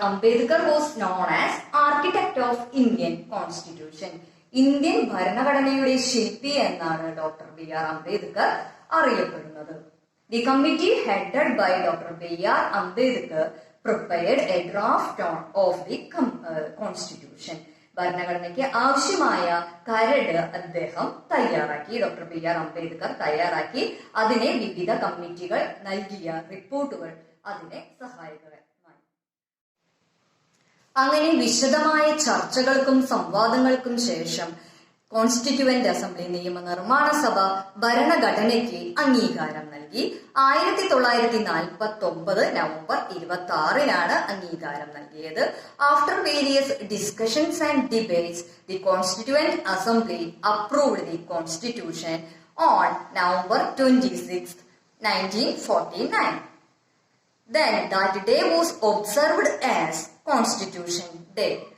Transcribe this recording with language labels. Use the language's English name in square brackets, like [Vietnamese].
[English] Ambedkar was known as architect of Indian Constitution. [Malayalam] Indian ഭരണഘടനയുടെ ശില്പി എന്നാണ് ഡോക്ടർ ബി ആർ അംബേദ്കർ അറിയപ്പെടുന്നത്. [English] The committee headed by Dr. B.R. Ambedkar prepared a draft of the Constitution. [Malayalam] ഭരണഘടനയ്ക്ക് ആവശ്യമായ കരട് അദ്ദേഹം തയ്യാറാക്കി. ഡോക്ടർ ബി ആർ അംബേദ്കർ തയ്യാറാക്കി. അതിനെ വിവിധ കമ്മിറ്റികൾ നൽകിയ റിപ്പോർട്ടുകൾ അതിനെ സഹായകരമായി. അങ്ങനെ വിശദമായ ചർച്ചകൾക്കും സംവാദങ്ങൾക്കും ശേഷം കോൺസ്റ്റിറ്റ്യൂവന്റ് അസംബ്ലി നിയമനിർമ്മാണ സഭ ഭരണഘടനയ്ക്ക് അംഗീകാരം നൽകി. 1949 നവംബർ 26-നാണ് അംഗീകാരം നൽകിയത്. [English] After various discussions and debates the constituent assembly approved the constitution on November 26, 1949. Then that day was observed as Constitution Day.